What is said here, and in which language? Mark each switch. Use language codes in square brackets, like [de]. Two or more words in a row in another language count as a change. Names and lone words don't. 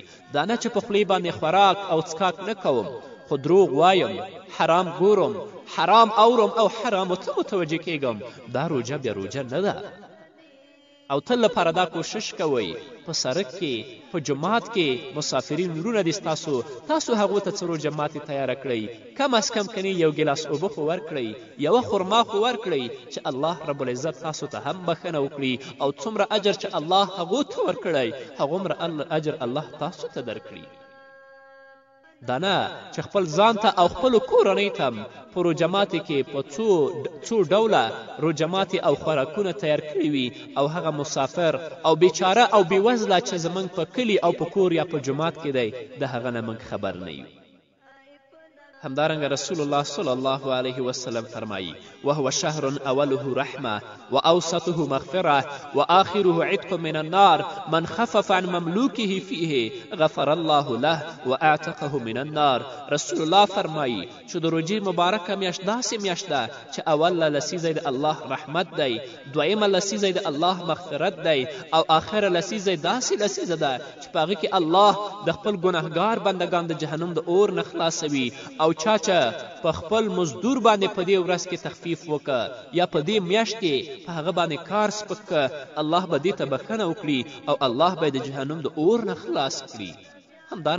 [ps] دا نه چې په خولې باندې خوراک او څښاک نه کوم خو دروغ وایم، حرام ګورم، حرام اورم او حرامو ته متوجه کیږم، دا روجه بیا روجه نه ده. او تل لپاره دا کوشش کوئ په سړک کې په جماعت کې مسافرین وروڼه دي ستاسو تاسو هغو ته څه روجه ماتې تیاره کړئ، کم از کم کنی یو ګیلاس اوبه خو ورکړئ، یوه خرما خو ورکړئ چې [ar] الله رب العزت [ps] تاسو ته هم بخښنه وکړي او څومره اجر چې الله هغو ته ورکړی هغومره اجر الله تاسو ته درکړي. دا نه چې خپل ځان ته او خپلو کورنۍ ته هم په روجه ماتې کې په څو ډوله روجه ماتې او خوراکونه تیار کړي وي او هغه مسافر او بیچاره او بېوزله چې زموږ په کلي او په کور یا په جومات کې دی د هغه نه موږ خبر نه یو. [ar] همدارنګه رسول الله صلی الله علیه وسلم فرمایي وهو شهر اوله رحمه واوسطه مغفره واخره عتق من النار من خفف عن مملوکه فیه غفر الله له واعتقه من النار. [ps] رسول الله فرمایي چې د روجې مبارکه میاشت داسې میاشت ده چې اوله لسیزی د الله رحمت دی، دویمه لسیزی د الله مغفرت دی او آخره لسیزی داسې لسیزه ده چې په هغې کې الله د خپل ګنهګار بندگان د جهنم د اور نه خلاصوي. او چا چې په خپل مزدور باندې په دې ورځ کې تخفیف وکړه یا په دې میاشت کې په هغه باندې کار سپک کړه الله به دې ته بخښنه وکړي او الله به د جهنم د اور نه خلاص کړي.